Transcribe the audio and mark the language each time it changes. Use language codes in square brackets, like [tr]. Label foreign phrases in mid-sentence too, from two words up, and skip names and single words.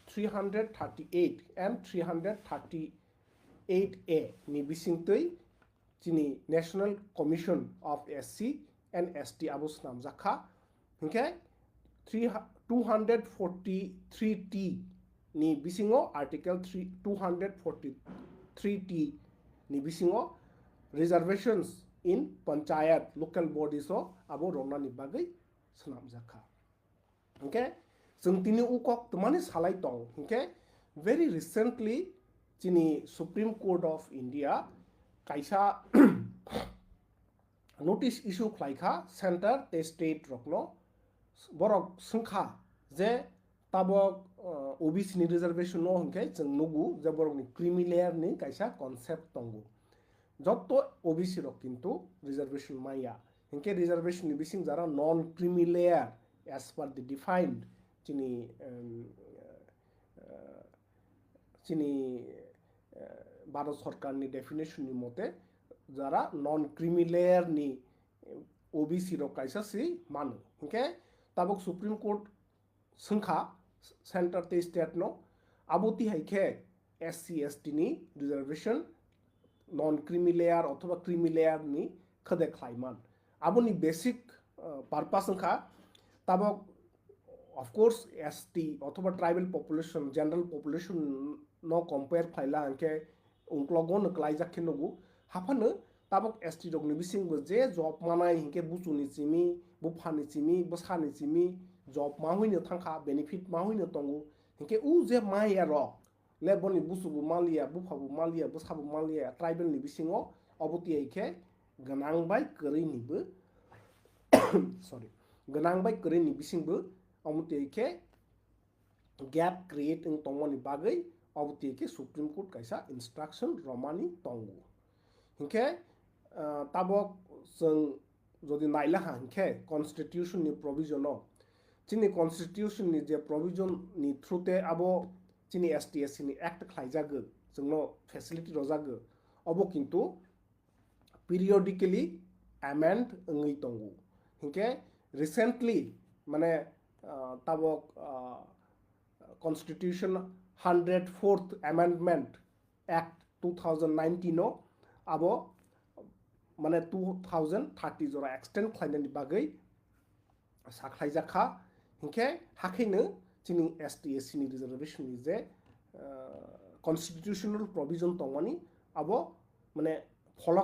[trp] 338 and 338A ni bisingtui chini National Commission of SC and ST abo snamjakha hingke 243T ni bisingo article 243T ni bisingo [en] reservations in panchayat local bodies [trp] o abo rona ni bagai snamjakha okay जों tini ukok tumani salai tong okay [en] very recently [trp] chini Supreme Court of India kaisa [en] notice issue [trp] khlaikha center te state rokno borok sungkha je tabok OBC ni reservation no hingke जों nugu je borok ni [en] creamy layer [trp] ni kaisa concept tongo jotto OBC rok kintu reservation maya hingke reservation ni bising jara [en] non creamy layer as per the defined [trp] chini भारत सरकारनि डेफिनेशननि मते जारा [en] non creamy layer [trp] ओबीसी रो कायसा सि मानो हिंके ताबक सुप्रीम कोर्ट सोंखा सेंटर ते स्टेट नो आबोती हाइखे [en] SC ST [trp] नि रिजर्वेशन [en] non creamy layer [trp] अथवा क्रिमिलेयर नि खदे खाइमान आबोनी [en] basic purpose [trp] सोंखा ताबक [en] of course [trp] ST अथवा [en] tribal population general population [trp] नो कंपेयर फाइला अंके उनक्लगो नक्लाई जाखिनगु हाफानो ताबक ST डगनि बिसिंबो जे जॉब मानाय हिंके बुचुनि चिमी बुफानि चिमी बसानि चिमी जॉब मा होइनो थांखा बेनिफिट मा होइनो तंगु हिंके उ जे माया र लेबनि बुसुबु मालिया बुफाबु मालिया बसाबु मालिया ट्राइबल नि बिसिङो अबति आइखे गनांबाय करिनिबो सॉरी गनांबाय करिनि बिसिंबो अमुतेके [en] gap create in [trp] तंगनि बागै अमुतेके सुप्रीम कोर्ट कैसा इंस्ट्रक्शन रमानी तंगु हिंके ताबक जों जदि नायला हिंके कॉन्स्टिट्यूशन नि प्रोविजन चिनि कॉन्स्टिट्यूशन नि जे प्रोविजन नि थ्रुते आबो चिनि एसटीएससी नि एक्ट खाइजागो जोंनो फेसिलिटी रजागो अबो किन्तु [en] periodically amend [trp] ngै तंगु हिंके रिसेंटली माने ताबक कॉन्स्टिट्यूशन 104th अमेंडमेंट एक्ट 2019 नो आबो माने 2030 जरा एक्सटेंड खालायनायनि बागै साख्लायजाखा हिंके हाखैनो जोंनि एसटी/एससी नि रिजर्वेशन नि जे [en] constitutional provision [trp] तंगनि आबो माने फलक